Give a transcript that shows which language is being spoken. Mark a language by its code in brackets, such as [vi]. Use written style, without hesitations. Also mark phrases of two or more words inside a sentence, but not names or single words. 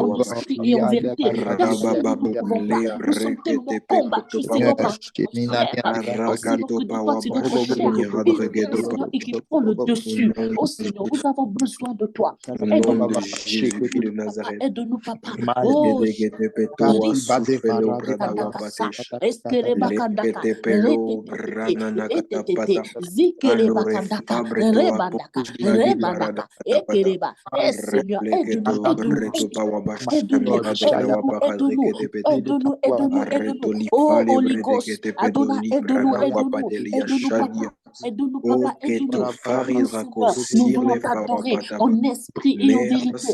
[fr] pewa bash. esprit et en vérité, car seul nous ne Rabababum pouvons pas. le Nous sommes breke te tellement pekoto combattus, pawa Seigneur, par bash. notre chair. Nous savons Arakato que des fois, pawa c'est bash. notre chair qui Miradrege vient, de ba. Seigneur, et qui prend le Au dessus. nom Oh de Seigneur, nous avons besoin de toi. Au nom Aide-nous, de papa. Jésus-Christ de Aide-nous, papa. Nazareth. Aide-nous, papa. Oh, Regedegede petua sufelo bradawa Kadakasa, batesh. Eskele Bakandaka, Lekete pelo Retetete, branana Retetete, katapata. Zikele Andore Bakandaka, fabre to Rebandaka, aposta di barada Rebandaka, katapata. Ekeleba. Eh Seigneur, aide-nous, Repleketo aide-nous, breto aide-nous. pawa bashta Aide-nous, mirada aide-nous, wa bakadre aide-nous, gede pete. aide-nous, aide-nous, aide-nous. Arreto li Oh fale [en] Holy Ghost, bredegete pedo [fr] Adonai, li aide-nous, brada wa aide-nous, badelia aide-nous, shadia. papa. Aide-nous, O papa, keto aide-nous. Aide-nous, fariza Seigneur. Nous kosir voulons le fawa t'adorer bataba. en esprit et en vérité.